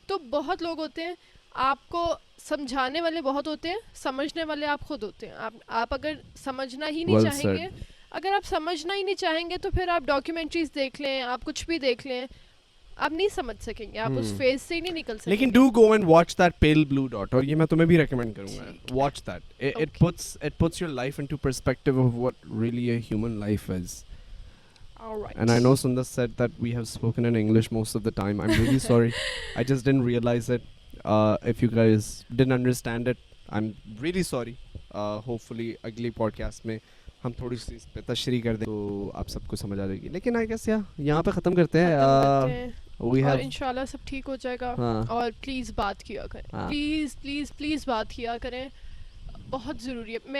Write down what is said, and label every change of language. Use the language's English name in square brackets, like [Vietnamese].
[Urdu] تو بہت لوگ ہوتے ہیں, آپ کو سمجھانے والے بہت ہوتے ہیں, سمجھنے والے آپ خود ہوتے ہیں. آپ اگر سمجھنا ہی نہیں چاہیں گے, اگر آپ سمجھنا ہی نہیں چاہیں گے تو پھر آپ ڈاکیومنٹریز دیکھ لیں, آپ کچھ بھی دیکھ لیں, آپ نہیں سمجھ سکیں گے, آپ اس فیز سے ہی نہیں نکل سکیں گے. لیکن [English] do go and watch that pale blue dot, [Urdu] اور یہ میں تمہیں بھی ریکمینڈ کروں گا, [English] Watch that. It puts your life into perspective of what really a human life is. All right. And I know Sundar said that we have spoken in English most of the time. I'm really sorry. I just didn't realize it. If you guys didn't understand it, I'm really sorry. Hopefully [Urdu] اگلی podcast میں ہم تھوڑی سی اس پہ تشریح کر دیں تو آپ سب کو سمجھ آ جائے گی. لیکن [English] I guess [Urdu] یہاں پہ ختم کرتے ہیں, اور انشاءاللہ سب ٹھیک ہو جائے گا. اور پلیز بات کیا کریں, پلیز بات کیا کریں, بہت ضروری ہے.